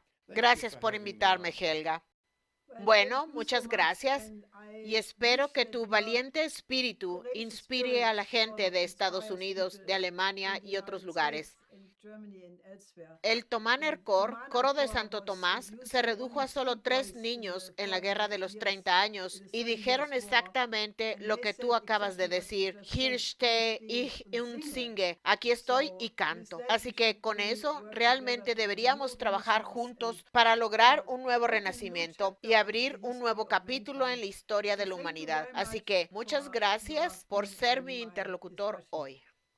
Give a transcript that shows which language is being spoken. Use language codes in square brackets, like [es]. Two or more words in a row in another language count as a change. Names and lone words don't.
[es] Gracias por invitarme, Helga. Bueno, muchas gracias y espero que tu valiente espíritu inspire a la gente de Estados Unidos, de Alemania y otros lugares. El Thomaner Chor, coro de Santo Tomás, se redujo a solo 3 niños en la Guerra de los 30 años y dijeron exactamente lo que tú acabas de decir. [de] Hier stehe ich und singe. [es] Aquí estoy y canto. Así que con eso realmente deberíamos trabajar juntos para lograr un nuevo renacimiento y abrir un nuevo capítulo en la historia de la humanidad. Así que muchas gracias por ser mi interlocutor hoy.